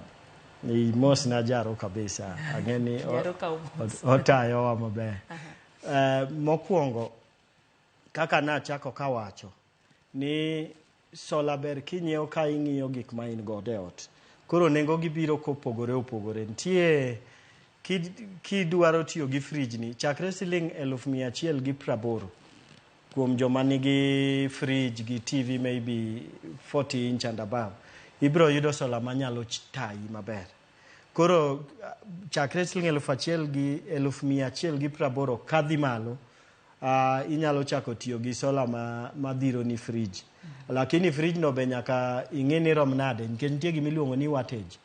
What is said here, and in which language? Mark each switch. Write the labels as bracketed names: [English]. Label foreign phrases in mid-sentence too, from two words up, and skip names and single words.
[Luo (Kenya and Tanzania)] ni mos na jaro kabisa ageni otayo wa maber mokwongo kaka na chako kawacho ni sola ber kinyiewo ka ing'iyo gik ma in godo e ot. Koro nengo gibiro kopogore. Nitie kidwaro tiyo gi fridge ni chakre siling 1,180 kuom joma nigi fridge gi TV maybe 40 [English] inch and above. [Luo (Kenya and Tanzania)] Ibro yudo sola manyalo tayi maber. Koro chakre siling 1,180 kadhi malo inyalo chako tiyo gi sola madhiro ni fridge. Lakini fridge no be nyaka ing'e ni rom nade nikech nitie gima iluongo ni wattage.